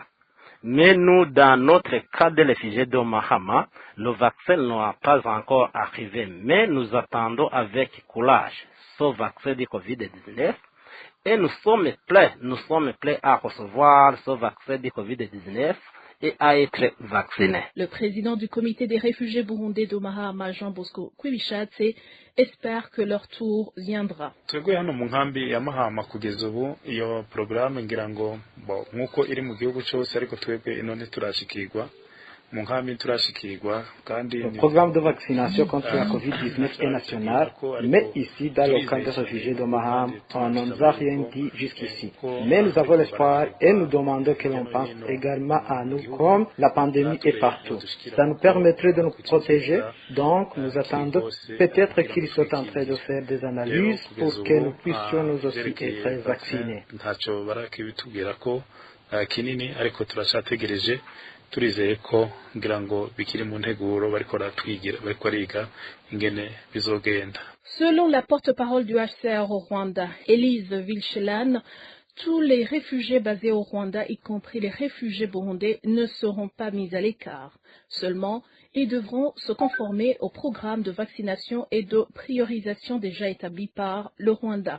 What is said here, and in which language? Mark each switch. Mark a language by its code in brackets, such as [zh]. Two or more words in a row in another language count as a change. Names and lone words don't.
[fr] Mais nous, dans notre cas de réfugiés de Mahama, le vaccin n'a pas encore arrivé, mais nous attendons avec courage ce vaccin du Covid-19 et nous sommes prêts à recevoir ce vaccin du Covid-19 et à être vaccinés. Le président du comité des réfugiés burundais de Mahama, Jean Bosco Kwibishatse, espère que leur tour viendra. [rn] Twebwe hano mu nkambi ya Mahama kugeza ubu iyo programme ngira ngo nkuko iri mu gihugu cyose ariko twebwe ino ntiturashikirwa. [fr] Le programme de vaccination contre la COVID-19 est national, mais ici, dans le camp de réfugiés de Maham, on ne nous a rien dit jusqu'ici. Mais nous avons l'espoir et nous demandons que l'on pense également à nous comme la pandémie est partout. Ça nous permettrait de nous protéger, donc nous attendons peut-être qu'ils sont en train de faire des analyses pour que nous puissions nous aussi être vaccinés. [rn] Turizeye ko ngira ngo bikiri mu nteguro bariko bariga ingene bizogenda. [fr] Selon la porte-parole du HCR au Rwanda, Elise Vilchelan, tous les réfugiés basés au Rwanda, y compris les réfugiés burundais, ne seront pas mis à l'écart. Seulement, ils devront se conformer au programme de vaccination et de priorisation déjà établi par le Rwanda.